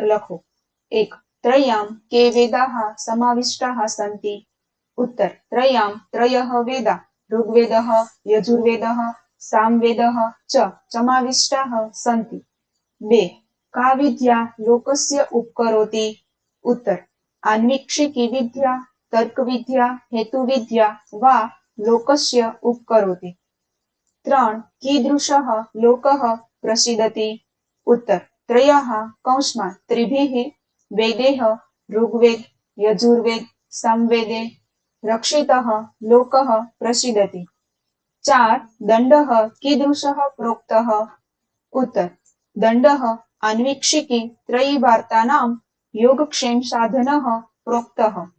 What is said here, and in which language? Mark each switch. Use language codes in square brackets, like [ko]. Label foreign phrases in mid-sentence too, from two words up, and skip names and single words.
[sa] લખો 1 ત્રયામ કે વેદાઃ સમાવિષ્ટાઃ સન્તિ ઉત્તર ત્રયામ ત્રયઃ વેદા ઋગ્વેદઃ યજુર્વેદઃ સામવેદઃ ચ સમાવિષ્ટાઃ સન્તિ 2 કા વિદ્યા લોકસ્ય ઉપકરોતિ उत्तर आन्वीक्षिकी विद्या तर्क विद्या हेतु विद्या वा लोकस्य उपकरोति 3 कीदृशः लोकः प्रसीदति उत्तर त्रयः कौंसमा त्रिभिः वेदैः ऋग्वेद यजुर्वेद सामवेदे रक्षितः लोकः प्रसीदति 4 दण्डः कीदृशः प्रोक्तः उत्तर दण्डः आन्वीक्षिकी त्रयी वार्तानां योगक्षेम साधनः प्रोक्तः